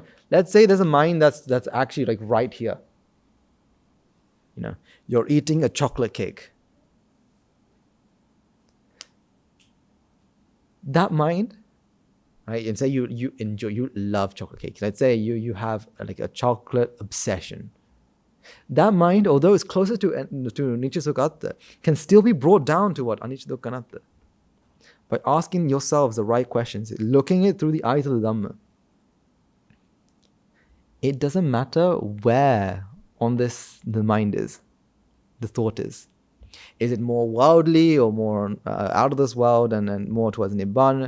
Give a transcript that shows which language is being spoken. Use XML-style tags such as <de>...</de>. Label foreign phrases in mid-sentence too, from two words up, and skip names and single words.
<en>Let's say there's a mind that's actually like right here. You're eating a chocolate cake. That mind, right? And say you love chocolate cake. Let's say you have like a chocolate obsession. That mind, although it's closer to</en> <pi>anicca dukkha anatta,</pi> <en>can still be brought down to what</en> <pi>anicca dukkha anatta.</pi> <en>By asking yourselves the right questions, looking it through the eyes of the Dhamma. It doesn't matter where on this the mind is, the thought is. Is it more worldly or more out of this world and more towards Nibbana?</en>